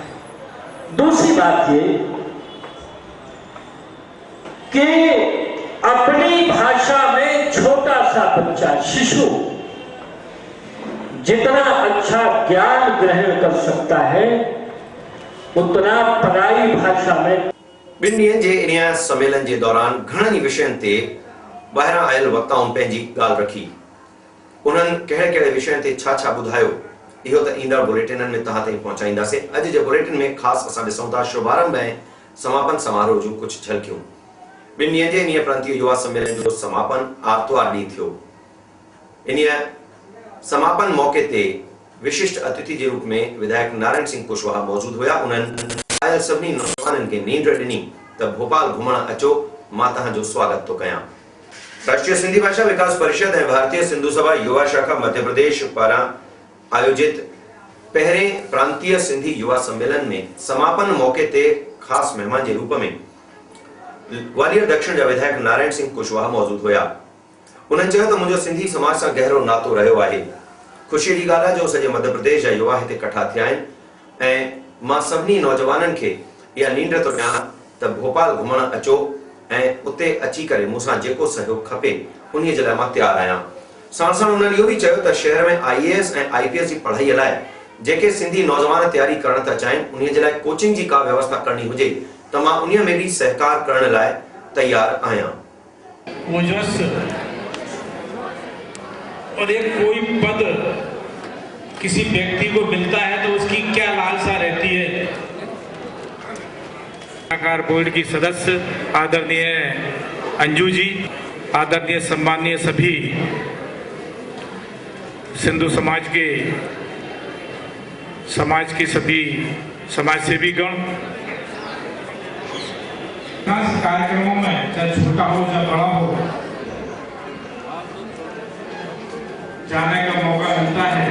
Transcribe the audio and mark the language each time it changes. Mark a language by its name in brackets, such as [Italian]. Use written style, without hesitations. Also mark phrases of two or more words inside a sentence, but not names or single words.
[Hindi] दूसरी बात ये कि अपनी भाषा में छोटा सा बच्चा, शिशु जितना अच्छा ज्ञान ग्रहण कर सकता है उतना पराई भाषा में। [Sindhi] ॿिनि ॾींहंनि जे इन सम्मेलन जे दौरान घणनि विषयनि ते ॿाहिरां आयल वक्ताउनि पंहिंजी ॻाल्हि रखी। उन्हनि कहिड़े कहिड़े विषयनि ते छा छा ॿुधायो, इहो त ईंदड़ बुलेटिननि में तव्हां ताईं पहुचाईंदासीं। अॼु जे बुलेटिन में ख़ासि असां ॾिसूं था शुभारंभ ऐं समापन समारोह जूं कुझु झलकियूं। 2 ॾींहं जे इन प्रांतीय युवा सम्मेलन जो समापन आर्तवार ॾींहुं थियो। इन समापन मौके ते [Hindi] विशिष्ट अतिथि के रूप में [Sindhi] विधायक नारायण सिंह कुशवाहा मौजूद हुआ। उन्होंने आयल सभी नौजवानों के नींद ॾिनी त भोपाल घुमण अचो, मां तव्हांजो स्वागत तो कयां। राष्ट्रीय सिंधी भाषा विकास परिषद और भारतीय सिंधु सभा युवा शाखा मध्य प्रदेश पारां आयोजित पहरे प्रांतीय सिंधी युवा सम्मेलन में समापन मौके ते खास मेहमान [Hindi] के रूप में [Sindhi] ग्वालियर दक्षिण जा विधायक नारायण सिंह कुशवाहा मौजूद हुआ। [Hindi] उन्होंने कहा तो मुझे सिंधी समाज से [Sindhi] गहरो नातो रहो है। [Hindi] खुशी की [Sindhi] गाल है जो सजे मध्य प्रदेश जा युवा इतने कठा थे ऐं मां सभी नौजवानन के या नींद तो ॾियां त भोपाल घुमण अचो ऐं उते अची करे मूंसां जेको सहयोग खपे उन्हीअ जे लाइ मां तैयार आहियां। साण साण उन्होंने इहो भी चयो त शहर में IAS ऐं IPS जी पढ़ाई लाइ जेके सिंधी नौजवान तैयारी करण था चाहिनि उन्हीअ जे लाइ कोचिंग जी का व्यवस्था करनी हुजे त मां उन्हीअ में भी सहकार करण लाइ तैयार आहियां। [Hindi] और एक कोई पद किसी व्यक्ति को मिलता है तो उसकी क्या लालसा रहती है। कलाकार बोर्ड की सदस्य आदरणीय अंजू जी, आदरणीय सम्माननीय सभी सिंधु समाज के सभी समाजसेवी गण, कार्यक्रमों में चाहे छोटा हो चाहे बड़ा हो जाने का मौका मिलता है।